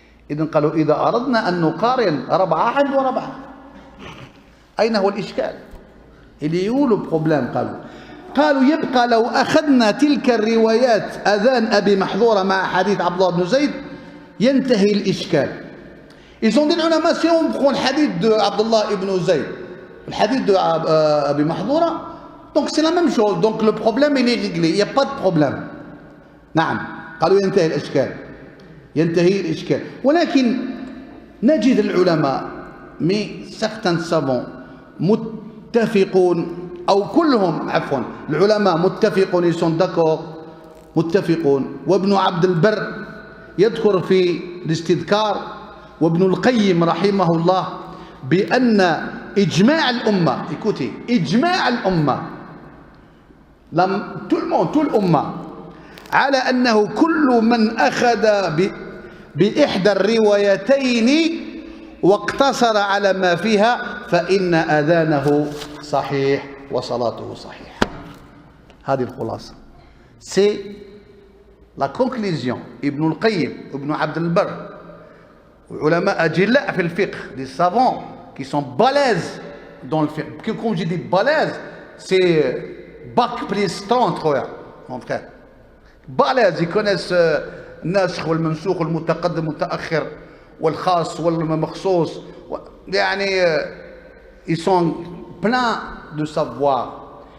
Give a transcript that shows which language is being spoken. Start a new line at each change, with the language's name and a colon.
Arabic: إذن قالوا إذا أردنا أن نقارن 4 عند 4 أين هو الإشكال؟ اللي يقولوا بروبليم قالوا يبقى لو أخذنا تلك الروايات أذان أبي محذورة مع حديث عبد الله بن زيد ينتهي الإشكال.
French: Ils ont dit العلماء si on prend le hadith de Abdullah ibn Zayd, le hadith de Abi Mahdoura, donc c'est la même chose, donc le problème il est réglé, il n'y a pas de problème.
Arabic: نعم قالوا ينتهي الإشكال، ينتهي الإشكال. ولكن نجد العلماء mais certains savants متفقون أو كلهم عفوا العلماء متفقون ils sont d'accord متفقون. وابن عبد البر يذكر في الاستذكار وابن القيم رحمه الله بأن إجماع الأمة، écoutez إجماع الأمة tout الأمة على أنه كل من أخذ بإحدى الروايتين واقتصر على ما فيها فإن أذانه صحيح وصلاته صحيح.
French: هذه الخلاصة. C'est la conclusion.
Arabic: ابن القيم ابن عبد البر علماء أجلاء في الفقه, des savants qui sont balèzes dans le fiqh.
French: Comme je dis balèzes, c'est bac plus 30 mon frère. balèzes, ils connaissent الناسخ والمنسوخ والمتقدم والمتأخر والخاص والمخصوص, يعني ils sont pleins de savoir.